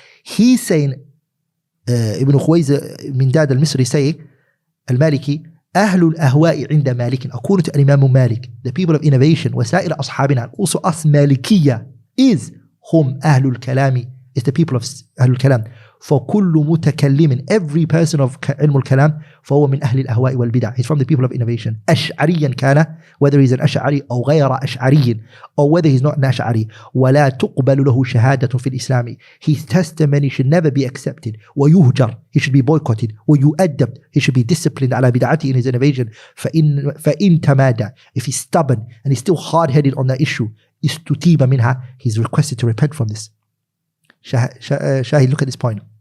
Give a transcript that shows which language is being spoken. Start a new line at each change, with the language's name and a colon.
English: He's saying, Ibn Khuwaiz min Dad al-Misri saying, Al-Maliki,
Arabic: أهل الأهواء عند مالك,
English: according to Al-Imam Malik, the people of innovation,
Arabic: وسائر أصحابنا,
English: also us Malikiyya, is
Arabic: هم أهل الكلام
English: It's the people of Ahlul Kalam.
Arabic: فَكُلُّ مُتَكَلِّمٍ
English: Every person of
Arabic: علم الكلام فهو من أهل الأهواء والبدع.
English: He's from the people of innovation.
Arabic: أشعريا كان,
English: whether he's an أشعري
Arabic: أو غير أشعري,
English: or whether he's not an أشعري.
Arabic: ولا تقبل له شهادة في الإسلام.
English: His testimony should never be accepted.
Arabic: ويهجر.
English: He should be boycotted.
Arabic: ويؤدب.
English: He should be disciplined
Arabic: على بدعته
English: in his innovation.
Arabic: فإن تمادى.
English: If he's stubborn and he's still hard-headed on that issue,
Arabic: استتيب منها.
English: He's requested to repent from this. Shahid, look at this point.